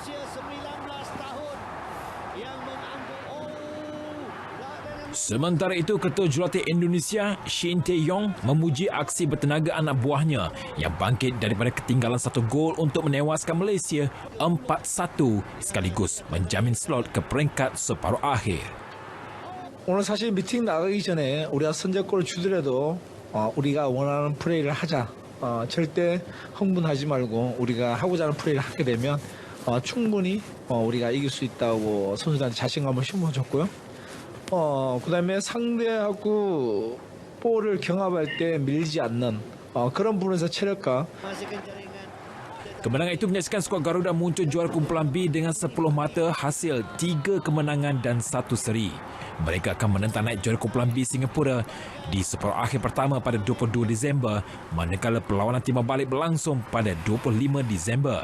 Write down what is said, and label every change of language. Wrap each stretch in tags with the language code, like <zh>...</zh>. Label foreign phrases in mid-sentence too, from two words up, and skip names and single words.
<ms>Sementara itu, Ketua Jurulatih Indonesia Shin Tae-yong memuji aksi bertenaga anak buahnya yang bangkit daripada ketinggalan 1 gol untuk menewaskan Malaysia 4-1 sekaligus menjamin slot ke peringkat separuh akhir.</ms> <ko>오늘 사실 미팅 나가기 전에 우리가 선제골을 주더라도 우리가 원하는 플레이를 하자. 절대 흥분하지 말고 우리가 하고자 하는 플레이를 하게 되면 충분히 우리가 이길 수 있다고 선수들한테 자신감을 심어줬고요. 그다음에 상대하고 볼을 경합할 때 밀지 않는 그런 부분에서 체력과</ko> <ms>Kemenangan itu menyaksikan skuad Garuda muncul juara kumpulan B dengan 10 mata hasil 3 kemenangan dan 1 seri. Mereka akan menentang naik juara kumpulan B Singapura di separuh akhir pertama pada 22 Disember manakala perlawanan timbal balik berlangsung pada 25 Disember.</ms>